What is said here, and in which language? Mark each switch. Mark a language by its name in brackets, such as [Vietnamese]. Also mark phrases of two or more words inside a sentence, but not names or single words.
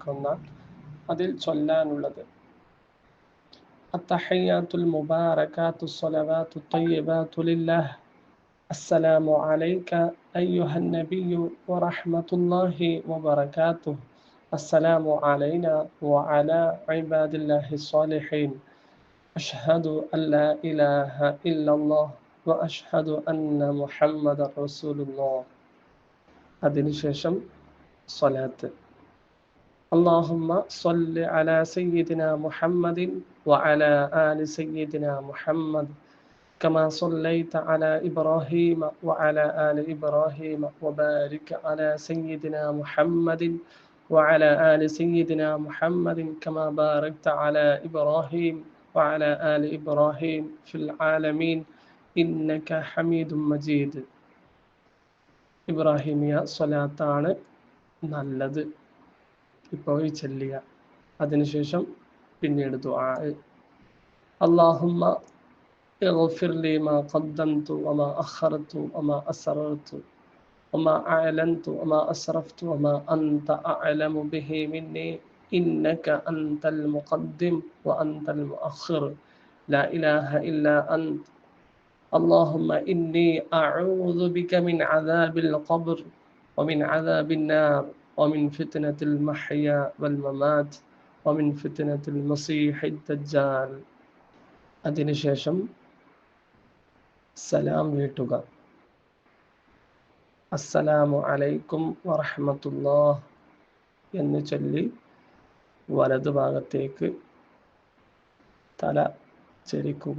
[Malayalam] വന്നാൽ അതിൽ ചൊല്ലാനുള്ളത് [Arabic] التحيات المباركات الصلوات الطيبات لله السلام عليك أيها النبي ورحمة الله وبركاته السلام علينا وعلى عباد الله الصالحين أشهد أن لا إله إلا الله وأشهد أن محمدا رسول الله. [Malayalam] അതിനുശേഷം സ്വലാത്ത്. [Arabic] اللهم صل على سيدنا محمد وعلى آل سيدنا محمد كما صليت على إبراهيم وعلى آل إبراهيم وبارك على سيدنا محمد وعلى آل سيدنا محمد كما باركت على إبراهيم وعلى آل إبراهيم في العالمين إنك حميد مجيد. [Malayalam] ഇബ്രാഹിമിയ സ്വലാത്താണ് നല്ലത് ഇപ്പോൾ ചൊല്ലുക. അതിനുശേഷം പിന്നീട് ദുആ. [Arabic] അല്ലാഹുമ്മ اغفر لي ما قدمت وما أخرت وما أسررت وما أعلنت وما أسرفت وما أنت أعلم به مني إنك أنت المقدم وأنت المؤخر لا إله إلا أنت اللهم إني أعوذ بك من عذاب القبر ومن عذاب النار ومن فتنة المحيا والممات ومن فتنة المسيح الدجال. [Malayalam] അതിനുശേഷം സലാം വീട്ടുക. [Arabic] السلام عليكم ورحمة الله [Malayalam] എന്ന് ചൊല്ലി വലതു ഭാഗത്തേക്ക് തല ചരിക്കുക.